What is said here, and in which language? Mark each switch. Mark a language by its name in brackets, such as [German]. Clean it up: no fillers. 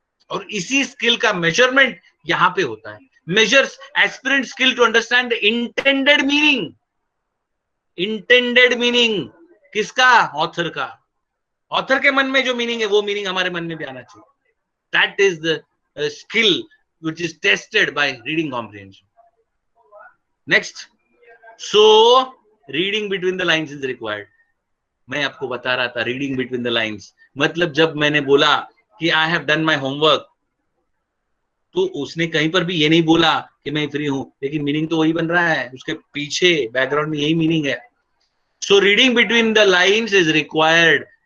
[Hindi] और इसी स्किल का मेजरमेंट यहां पे होता है। [English] Measures aspirant skill to understand intended meaning. [Hindi] Intended meaning किसका? ऑथर का। ऑथर के मन में जो मीनिंग है वो मीनिंग हमारे मन में भी आना चाहिए। [English] That is the skill which is tested by reading comprehension. Next, so reading between the lines is required. [Hindi] मैं आपको बता रहा था reading between the lines मतलब जब मैंने बोला कि [English] I have done my homework, [Hindi] तो उसने कहीं पर भी ये नहीं बोला कि मैं फ्री हूं, लेकिन मीनिंग तो वही बन रहा है, उसके पीछे बैकग्राउंड में यही मीनिंग है। [English] So reading between the lines is required